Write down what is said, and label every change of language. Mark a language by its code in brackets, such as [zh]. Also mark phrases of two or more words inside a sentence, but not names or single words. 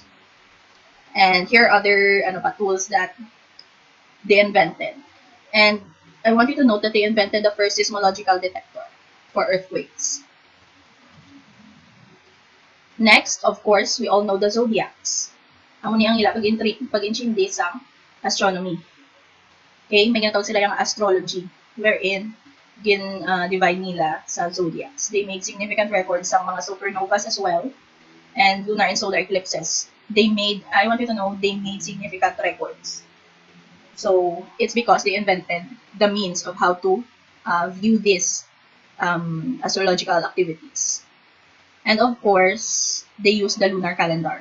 [en] And here are other tools that they invented. And I want you to note that they invented the first seismological detector for earthquakes. Next, of course, we all know the zodiacs. [hil] Amo ni ang ila pag-intindi sa astronomy. Okay, may ginatawag sila yung astrology, wherein divide nila sa zodiacs. [en] They made significant records sa mga supernovas as well, and lunar and solar eclipses. I want you to know, they made significant records. So, it's because they invented the means of how to view these astrological activities. And of course, they use the lunar calendar.